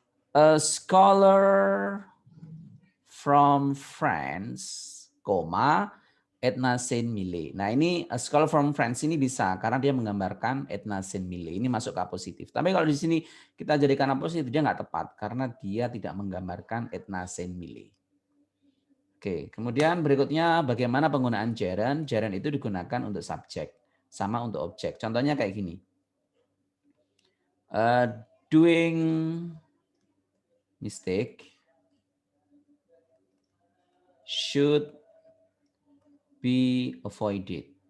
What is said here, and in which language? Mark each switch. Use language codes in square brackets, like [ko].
[en] A scholar from France, Edna Saint Mille. [id] Nah ini [en] a scholar from France [id] ini bisa karena dia menggambarkan Edna Saint Mille. Ini masuk ke positif. Tapi kalau di sini kita jadikan positif dia nggak tepat karena dia tidak menggambarkan Edna Saint Mille. Oke, kemudian berikutnya bagaimana penggunaan gerund? Gerund itu digunakan untuk subjek sama untuk objek. Contohnya kayak gini. [en] Doing mistake should be avoided.